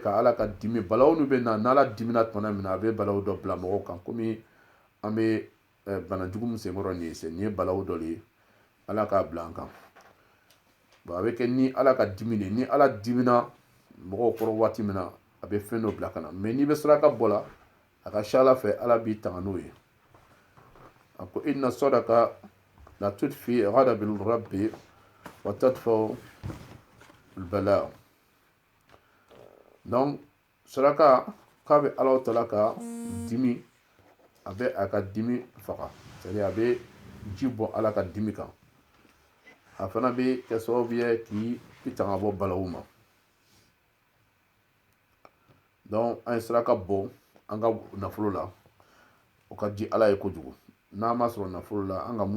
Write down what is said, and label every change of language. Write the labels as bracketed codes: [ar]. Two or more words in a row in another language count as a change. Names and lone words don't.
[bm] ka ala ka dimi balaw nu bɛ na n'ala dimina tuma min na a bɛ balaw dɔ bila mɔgɔw kan komi an bɛ bana jugu min senkɔrɔ nin ye nin ye balaw dɔ de ye ala k'a bila an kan a bɛ kɛ ni ala ka dimi de ni ala dimina mɔgɔw kɔrɔ waati min na a bɛ fɛn dɔ bila ka na mais n'i bɛ saraka bɔ la a ka ca ala fɛ ala b'i tanga n'o ye a ko [ar] إن الصدقة لتطفئ غضب الرب وتدفع البلاء [bm] donc saraka k'a bɛ ala tala ka dimi a bɛ a ka dimi faga c'est-à-dire a bɛ ji bɔ ala ka dimi kan a fana bɛ kɛ sababu ye k'i tanga bɔ balawu ma donc an ye saraka bɔ an ka nafolo la o ka di ala ye kojugu n'a ma sɔrɔ nafolo la an ka mun